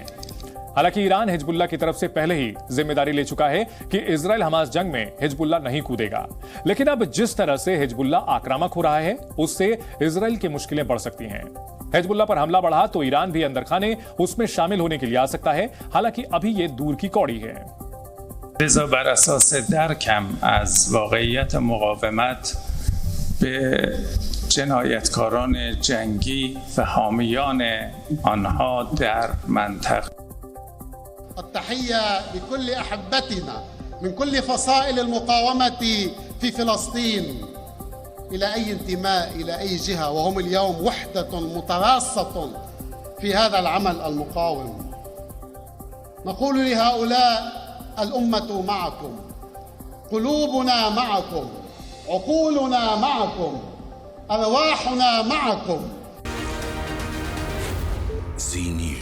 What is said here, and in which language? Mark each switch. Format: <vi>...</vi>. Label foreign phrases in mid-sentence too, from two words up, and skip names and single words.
<hi>हालांकि ईरान हिजबुल्लाह की तरफ से पहले ही जिम्मेदारी ले चुका है कि इजराइल हमास जंग में हिजबुल्लाह नहीं कूदेगा, लेकिन अब जिस तरह से हिजबुल्लाह आक्रामक हो रहा है उससे इजराइल की मुश्किलें बढ़ सकती हैं। हिजबुल्लाह पर हमला बढ़ा तो ईरान भी अंदर खाने उसमें शामिल होने के लिए आ सकता है, हालांकि अभी ये दूर की कौड़ी है।</hi> <fa>لذا بر اساس درکم از واقعیت مقاومت به جنایتکاران جنگی و حامیان آنها در منطقه</fa> <ar>التحية لكل أحبتنا من كل فصائل المقاومة في فلسطين إلى أي انتماء إلى أي جهة، وهم اليوم وحدة متراصة في هذا العمل المقاوم. نقول لهؤلاء الأمة معكم، قلوبنا معكم، عقولنا معكم، أرواحنا معكم.</ar>